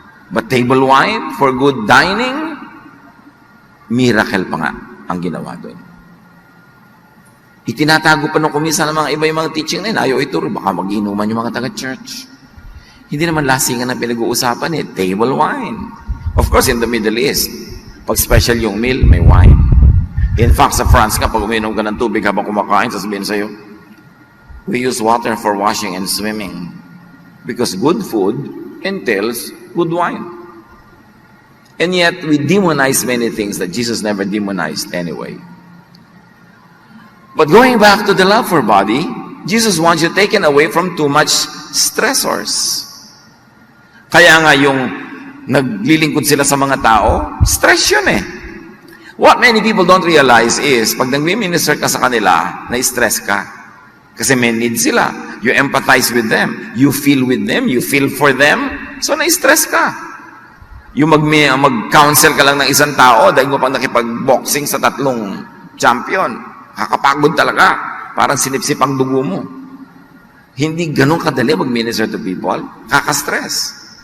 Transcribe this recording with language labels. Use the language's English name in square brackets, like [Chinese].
[English] But table wine for good dining, miracle [Filipino] pa nga ang ginawa doon. Itinatago pa nung kumisa ng mga iba yung mga teaching na yun, ayaw ituro, baka mag-inuman yung mga taga-church. Hindi naman lasingan ang pinag-uusapan table wine. [English] Of course, in the Middle East, [Filipino] pag special yung meal, may wine. In fact, sa France nga, pag uminom ka ng tubig habang kumakain, sasabihin sa'yo, [English] we use water for washing and swimming. Because good food entails good wine. And yet, we demonize many things that Jesus never demonized anyway. But going back to the love for body, Jesus wants you taken away from too much stressors. [Filipino] Kaya nga yung naglilingkod sila sa mga tao, stress yun [English] What many people don't realize is, [Filipino] pag nag-minister ka sa kanila, na-stress ka. Kasi may need sila. [English] You empathize with them. You feel with them. You feel for them. [Filipino] So, na-stress ka. Yung mag-counsel ka lang ng isang tao, dahil mo pang nakipag-boxing sa 3 champion. Kakapagod talaga. Parang sinipsip ang dugo mo. Hindi ganun kadali mag-minister [English] to people. [Filipino] Kaka-stress.